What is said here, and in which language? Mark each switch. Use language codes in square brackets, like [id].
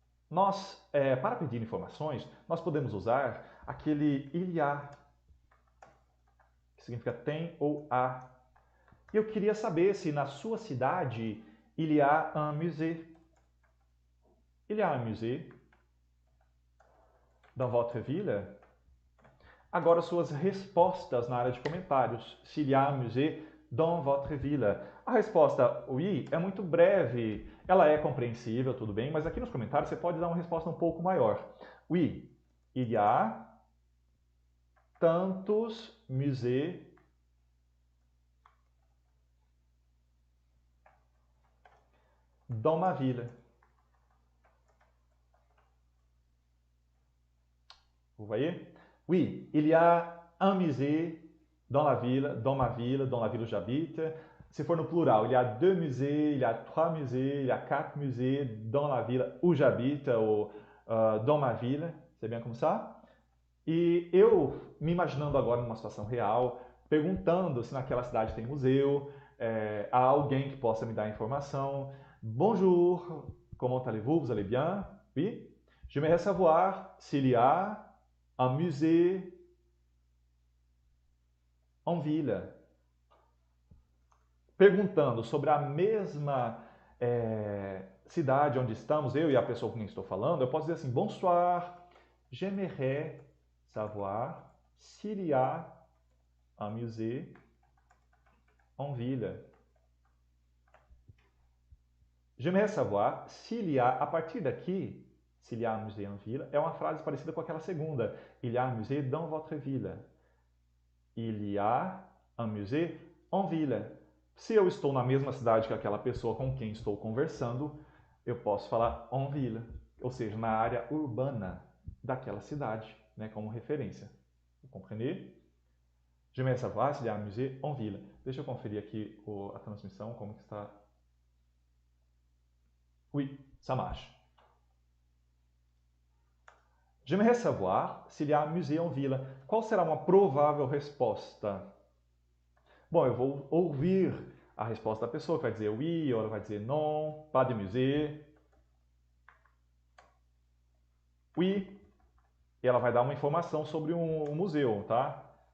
[pt] Nós, para pedir informações, nós podemos usar aquele il y a, que significa tem ou há. E eu queria saber se na sua cidade [fr] il y a un musée. Il y a un musée dans votre ville? [pt] Agora suas respostas na área de comentários. [fr] S'il y a un musée dans votre ville. [pt] A resposta oui é muito breve, ela é compreensível, tudo bem, mas aqui nos comentários você pode dar uma resposta um pouco maior. [fr] Oui, il y a [pt] tantos [fr] musées dans ma ville. Vous voyez? Oui, il y a un musée dans la ville, dans ma ville, dans la ville où j'habite. [pt] Se for no plural, [fr] il y a 2 musées, il y a 3 musées, il y a 4 musées dans la ville où j'habite, ou dans ma ville. C'est bien comme ça? [pt] E eu, me imaginando agora numa situação real, perguntando se naquela cidade tem museu, há alguém que possa me dar informação. [fr] Bonjour, comment allez-vous? Vous allez bien? Oui? J'aimerais savoir s'il y a un musée en ville. [pt] Perguntando sobre a mesma cidade onde estamos, eu e a pessoa com quem estou falando, eu posso dizer assim, [fr] bonsoir, j'aimerais savoir s'il y a un musée en ville. J'aimerais savoir s'il y a, [pt] a partir daqui, [fr] s'il y a un musée en ville, [pt] é uma frase parecida com aquela segunda. [fr] Il y a un musée dans votre ville. Il y a un musée en ville. [pt] Se eu estou na mesma cidade que aquela pessoa com quem estou conversando, eu posso falar en ville, ou seja, na área urbana daquela cidade, né, como referência. [fr] Vous comprenez? J'aimerais savoir s'il y a un musée en ville. [pt] Deixa eu conferir aqui a transmissão, como que está. [fr] Oui, ça marche. J'aimerais savoir s'il y a un musée en ville. [pt] Qual será uma provável resposta? Bom, eu vou ouvir a resposta da pessoa, que vai dizer oui, ou ela vai dizer [fr] non, pas de musée. [pt] Oui, e ela vai dar uma informação sobre um museu, tá?